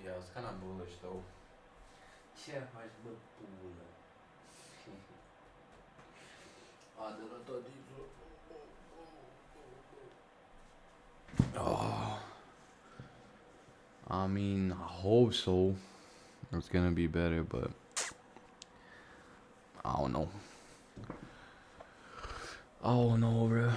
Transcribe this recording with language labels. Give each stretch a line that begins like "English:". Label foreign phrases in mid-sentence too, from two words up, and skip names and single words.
English: kind of bullish though.
Romanian: Ce faci, bă, pulă? Adă-l tot timpul.
English: Oh, I mean, I hope so. It's gonna be better, but I don't know. Oh no, bro.